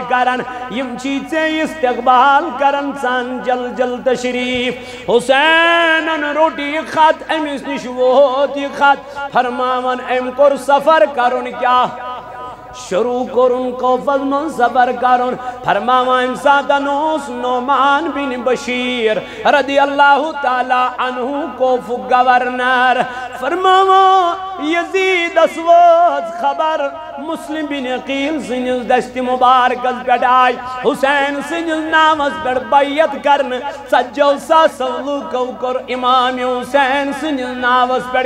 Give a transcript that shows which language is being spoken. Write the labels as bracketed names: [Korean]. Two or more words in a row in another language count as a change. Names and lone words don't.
[Kashmiri] کران یِم چھِ ژےٚ استقبال کران ژَن جل تشریٖف حسینن روٚٹ یہِ خط أمِس نِش ووت یہِ خط فرماون أمۍ کوٚر سفر کرُن کیٛاہ شروع کوٚرُن کوفس منٛز سفر کرُن فرماوان أمۍ ساتن اوس نعمان بن بشیر رضی اللہ تعالیٰ عنہ کوفُک گورنر فرماوان یزیدس وٲژ خبر مسلم بن عقیل سٕنٛدِس دستہِ مُبارکس پٮ۪ٹھ آے حسین سٕنٛدِس ناوس پٮ۪ٹھ بیعت کرنہٕ 40 ساسو لُکو کوٚر امام حسین سٕنٛدِس ناوس پٮ۪ٹھ